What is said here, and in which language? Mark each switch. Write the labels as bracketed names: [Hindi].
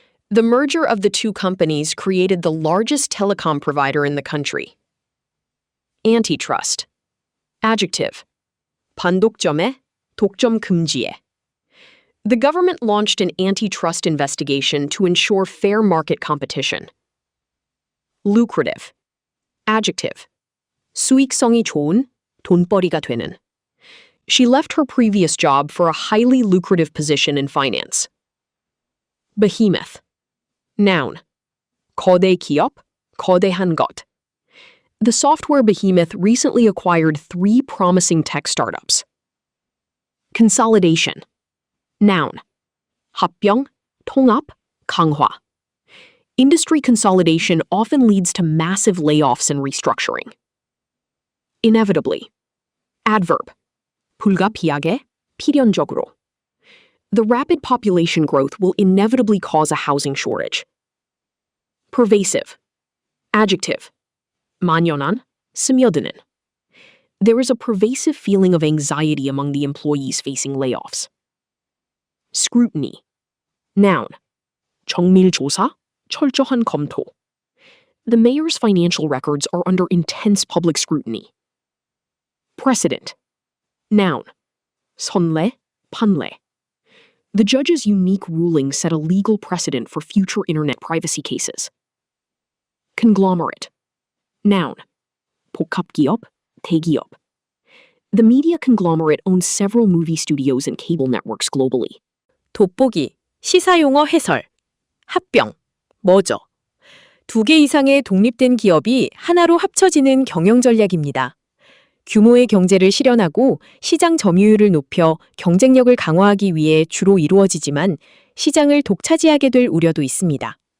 [English] The merger of the two companies created the largest telecom provider in the country. Antitrust. Adjective. [Korean] 반독점에, 독점 금지에. [English] The government launched an antitrust investigation to ensure fair market competition. Lucrative. Adjective. [Korean] 수익성이 좋은, 돈벌이가 되는. [English] She left her previous job for a highly lucrative position in finance. Behemoth. Noun. [Korean] 거대 기업, 거대한 것. [English] The software behemoth recently acquired 3 promising tech startups. Consolidation. Noun. [Korean] 합병, 통합, 강화. [English] Industry consolidation often leads to massive layoffs and restructuring. Inevitably. Adverb. [Korean] 불가피하게, 필연적으로. [English] The rapid population growth will inevitably cause a housing shortage. Pervasive. Adjective. [Korean] 만연한, 스며드는. [English] There is a pervasive feeling of anxiety among the employees facing layoffs. Scrutiny. Noun. [Korean] 정밀 조사, 철저한 검토. [English] The mayor's financial records are under intense public scrutiny. Precedent. Noun. [Korean] 선례, 판례. [English] The judge's unique ruling set a legal precedent for future internet privacy cases. Conglomerate. Noun. [Korean] 복합기업, 대기업. [English] The media conglomerate owns several movie studios and cable networks globally. [Korean] 돋보기, 시사용어 해설. 합병, 뭐죠? 2개 이상의 독립된 기업이 하나로 합쳐지는 경영 전략입니다. 규모의 경제를 실현하고 시장 점유율을 높여 경쟁력을 강화하기 위해 주로 이루어지지만 시장을 독차지하게 될 우려도 있습니다.